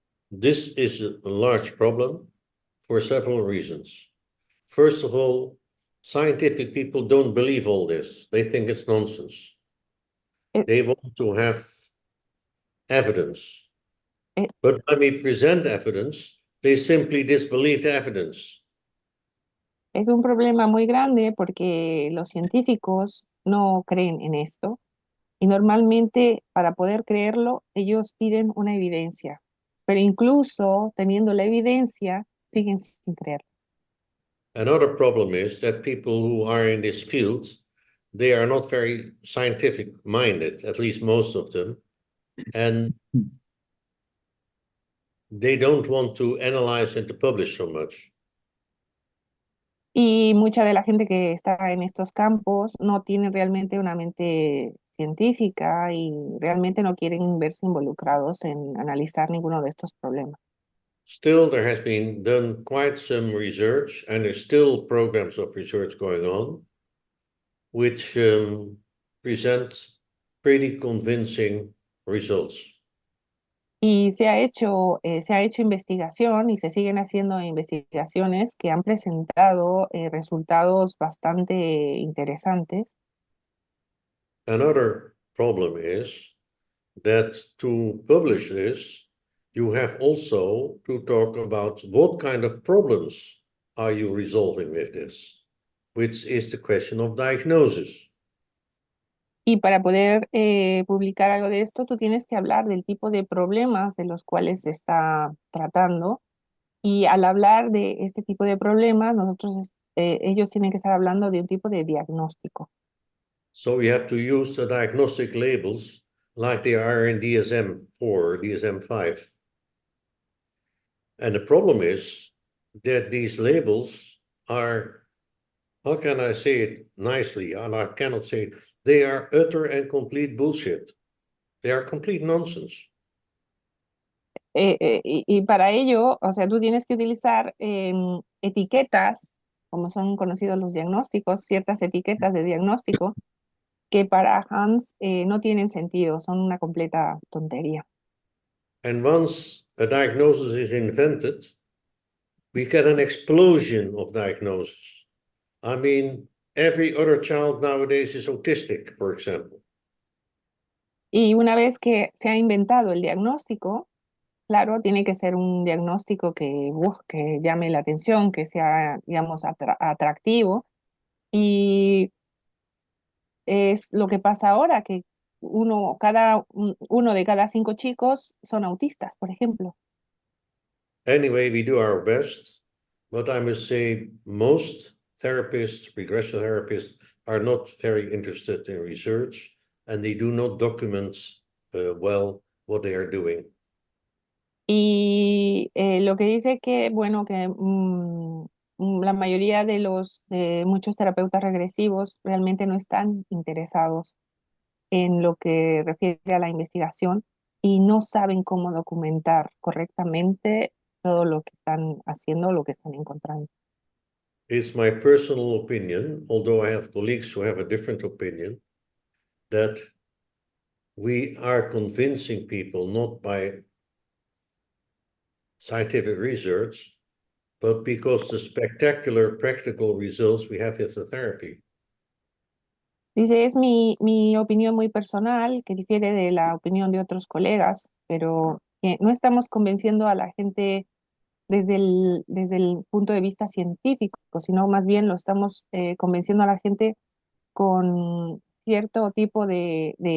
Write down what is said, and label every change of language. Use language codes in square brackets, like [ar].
[en] This is a large problem for several reasons. First of all, scientific people don't believe all this. They think it's nonsense. They want to have evidence. But when we present evidence, they simply disbelieve the evidence. [es] Es un problema muy grande porque los científicos no creen en esto y normalmente para poder creerlo ellos piden una evidencia, pero incluso teniendo la evidencia siguen sin creerlo. [en] Another problem is that people who are in these fields, they are not very scientific minded, at least most of them, and they don't want to analyze and to publish so much. [es] Y mucha de la gente que está en estos campos no tiene realmente una mente científica y realmente no quieren verse involucrados en analizar ninguno de estos problemas. [en] Still, there has been done quite some research, and there's still programs of research going on, which present pretty convincing results. [es] Y se ha hecho investigación y se siguen haciendo investigaciones que han presentado resultados bastante interesantes. [en] Another problem is that to publish this, you have also to talk about what kind of problems are you resolving with this, which is the question of diagnosis. [es] Y para poder publicar algo de esto, tú tienes que hablar del tipo de problemas de los cuales se está tratando. Y al hablar de este tipo de problemas, ellos tienen que estar hablando de un tipo de diagnóstico. [en] So we have to use the diagnostic labels like they are in DSM-4 or DSM-5. And the problem is that these labels are, how can I say it nicely? And I cannot say it. They are utter and complete bullshit. They are complete nonsense. [es] Y para ello, o sea, tú tienes que utilizar etiquetas, como son conocidos los diagnósticos, ciertas etiquetas de diagnóstico, que para Hans no tienen sentido, son una completa tontería. [en] And once a diagnosis is invented, we get an explosion of diagnosis. I mean, every other child nowadays is autistic, for example. [es] Y una vez que se ha inventado el diagnóstico, claro, tiene que ser un diagnóstico que llame la atención, que sea, digamos, atractivo. Y es lo que pasa ahora, que uno de cada 5 chicos son autistas, por ejemplo. [en] Anyway, we do our best, but I must say most therapists, regression therapists, are not very interested in research, and they do not document well what they are doing. [es] Y lo que dice que, bueno, que la mayoría de muchos terapeutas regresivos realmente no están interesados en lo que refiere a la investigación y no saben cómo documentar correctamente todo lo que están haciendo, lo que están encontrando. [en] It's my personal opinion, although I have colleagues who have a different opinion, that we are convincing people not by scientific research, but because the spectacular practical results we have with the therapy. [es] Dice, es mi opinión muy personal, que difiere de la opinión de otros colegas, pero que no estamos convenciendo a la gente desde el punto de vista científico, sino más bien lo estamos convenciendo a la gente con cierto tipo de